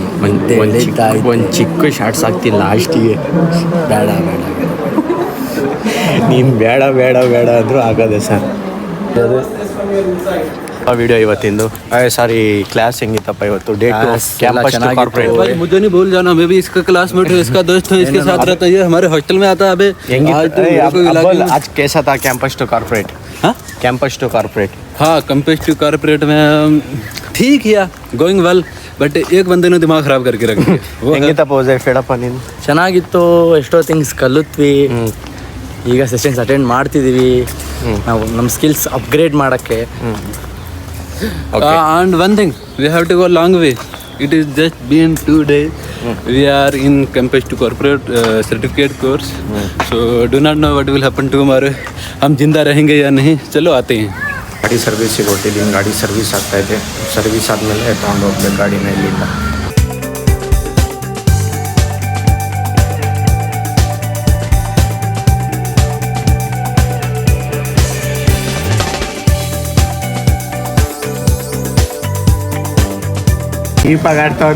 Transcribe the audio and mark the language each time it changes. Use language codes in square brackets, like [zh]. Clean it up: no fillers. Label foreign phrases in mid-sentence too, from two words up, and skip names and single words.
[kn] ಒಂದು ಚಿಕ್ಕ ಶಾರ್ಟ್ಸ್ ಹಾಕ್ತೀನಿ ಲಾಸ್ಟಿಗೆ. ಬೇಡ ನೀನು ಬೇಡ ಅಂದರೂ ಆಗೋದೆ ಸರ್. ವಿಡಿಯೋ ಇವತ್ತಿಂದು ಸಾರಿ ಕ್ಲಾಸ್ ಹೆಂಗಿತ್ತಪ್ಪ ಇವತ್ತು? [en] day two campus to corporate. [hi] मुझे नहीं भूल जाना, मैं भी इसका क्लासमेट हूँ, इसका दोस्त हूँ, इसके साथ रहता है, ये हमारे हॉस्टल में आता है। अबे आज कैसा था [en] campus to corporate? campus to corporate [hi] हाँ, [en] campus to corporate [hi] में ठीक है, [en] going well, [hi] बट एक बंदे ने दिमाग खराब करके रख दिया. [kn] ಹೆಂಗಿತ್ತಪ್ಪ ಹೋದೆ ಫೇಡಪ್ಪ ನೀನು? ಚೆನ್ನಾಗಿತ್ತು, ಎಷ್ಟೋ ಥಿಂಗ್ಸ್ ಕಲಿತ್ವಿ. ಈಗ [en] sessions attend [kn] ಮಾಡ್ತಿದ್ದೀವಿ ನಾವು ನಮ್ಮ [en] skills upgrade [kn] ಮಾಡೋಕ್ಕೆ. [en] And one thing, we have to go a long way. It is just been 2 days. We are in campus to corporate certificate course. So do not know what will happen tomorrow. [hi] हम जिंदा रहेंगे या नहीं. चलो आते हैं. [kn] ಗಾಡಿ ಸರ್ವಿಸಿಗೆ ಹೊಟ್ಟಿದ್ದೀನಿ. ಗಾಡಿ ಸರ್ವಿಸ್ ಆಗ್ತಾಯಿದೆ. ಸರ್ವಿಸ್ ಆದಮೇಲೆ ತೊಗೊಂಡು ಹೋಗ್ಬೇಕು ಗಾಡಿನ ಇಲ್ಲಿಂದ. ದೀಪಾಗ ಆಡ್ತಾವನೆ.